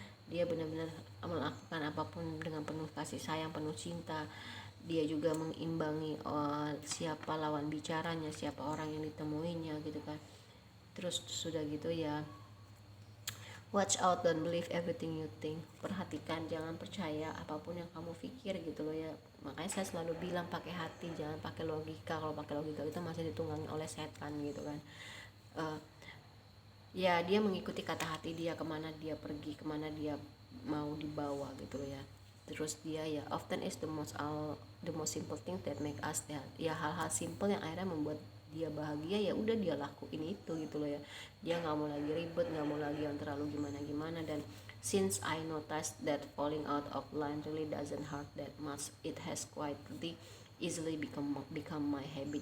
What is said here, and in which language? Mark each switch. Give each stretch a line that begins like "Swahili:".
Indonesian: Dia benar-benar melakukan apapun dengan penuh kasih sayang, penuh cinta. Dia juga mengimbangi siapa lawan bicaranya, siapa orang yang ditemuinya gitu kan. Terus sudah gitu ya,
English: watch out, don't believe everything you think.
Indonesian: Perhatikan, jangan percaya apapun yang kamu pikir gitu loh ya. Makanya saya selalu bilang pakai hati, jangan pakai logika. Kalau pakai logika itu masih ditunggangi oleh setan gitu kan. Ya dia mengikuti kata hati dia, kemana dia pergi, kemana dia mau dibawa gitu loh ya. Terus dia ya
English: often is the most simple thing that make us
Indonesian: ya hal-hal simple yang akhirnya membuat dia bahagia. Ya udah dia lakuin itu gitu loh ya. Dia nggak mau lagi ribet, nggak mau lagi yang terlalu gimana.
English: Dan since I noticed that falling out of line really doesn't hurt that much, it has quietly easily become my habit.